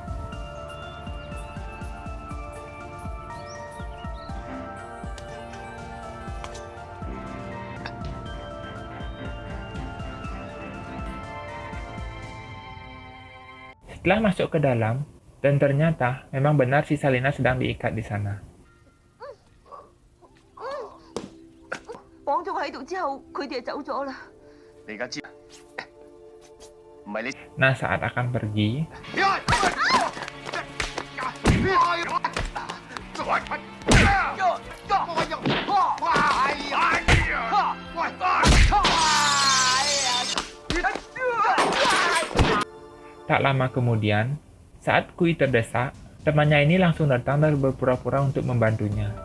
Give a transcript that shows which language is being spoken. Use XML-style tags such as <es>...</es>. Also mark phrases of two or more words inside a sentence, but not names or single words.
<id>Setelah masuk ke dalam, dan ternyata memang benar si Salina sedang diikat di sana.</id> <yue>綁咗佢喺度之後，佢哋就走咗啦。你而家知，唔係你。</yue> <id>Nah, saat akan pergi, tak lama kemudian, saat Kui terdesak, temannya ini langsung datang dan berpura-pura untuk membantunya.</id>